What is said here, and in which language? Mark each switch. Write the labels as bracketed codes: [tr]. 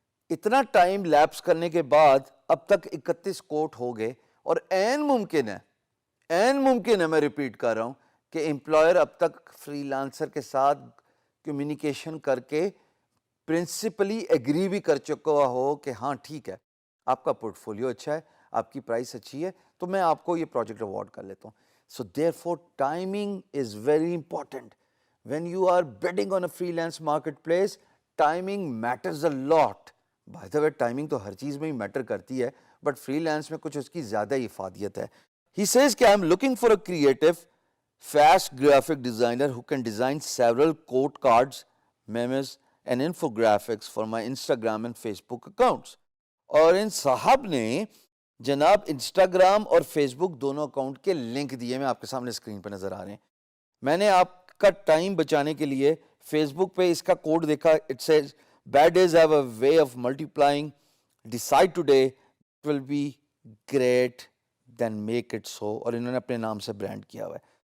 [ur] اتنا time lapse کرنے کے بعد اب تک 31 کوٹ ہو گئے اور عین ممکن ہے میں ریپیٹ کر رہا ہوں کہ امپلائر اب تک فری لانسر کے ساتھ کمیونیکیشن کر کے پرنسپلی ایگری بھی کر چکا ہو کہ ہاں ٹھیک ہے آپ کا پورٹ فولیو اچھا ہے, آپ کی پرائس اچھی ہے, تو میں آپ کو یہ پروجیکٹ اوارڈ کر لیتا ہوں. [en] So there for timing is very important. When you are bidding on a freelance marketplace, timing matters a lot. By the way, [ur] timing تو ہر چیز میں ہی میٹر کرتی ہے, بٹ فری لانس میں کچھ اس کی زیادہ ہی افادیت ہے. [en] He says کہ I'm looking for a creative, fast graphic designer who can design several quote cards, memes and infographics for my Instagram and Facebook accounts. [ur] اور ان صاحب نے جناب انسٹاگرام اور فیس بک دونوں اکاؤنٹ کے لنک دیے, میں آپ کے سامنے اسکرین پہ نظر آ رہے ہیں. میں نے آپ کا ٹائم بچانے کے لیے فیس بک پہ اس کا کوڈ دیکھا. [en] it says bad days have a way of multiplying, decide today it will be great then make it so, [ur] اور انہوں نے اپنے نام سے برانڈ کیا ہوا ہے.